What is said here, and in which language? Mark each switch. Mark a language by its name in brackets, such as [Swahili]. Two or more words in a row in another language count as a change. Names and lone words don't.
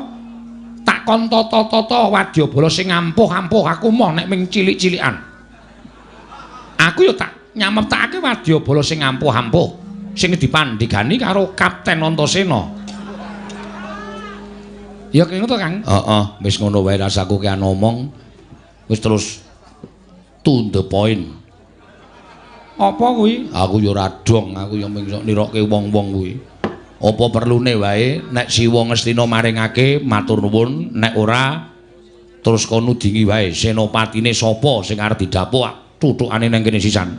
[Javanese] Tak kon tata-tata wadyabala sing ampuh-ampuh aku moh nek mung cilik-cilikan. Aku ya tak nyametake wadyabala sing ampuh-ampuh sing dipandhigani karo Kapten Antasena. Ya kene to, Kang? Heeh, wis ngono wae rasaku ki omong. Wis terus [English] to the point. [Javanese] Apa kuwi? Aku ya ora dong, aku ya mung nirokke wong-wong kuwi. Apa perlune wae nek Siwa Ngastina maringake matur nuwun, nek ora terus kono dingi wae senopatine sapa sing arep didapuk tutukane nang kene sisan.